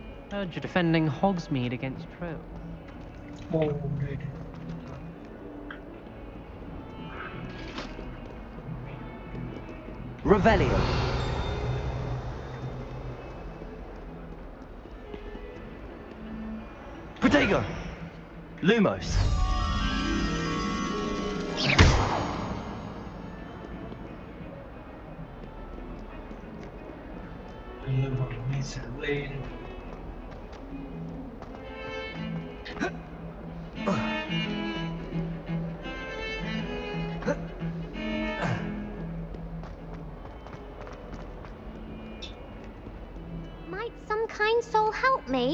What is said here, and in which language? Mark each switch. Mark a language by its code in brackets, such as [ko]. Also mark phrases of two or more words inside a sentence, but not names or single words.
[en] Heard you're defending Hogsmeade against Trill. [vi] Oh, đây. [en] Revelio. Protego. Lumos. [vi] Mình sẽ lên. [en] Might some kind soul help me?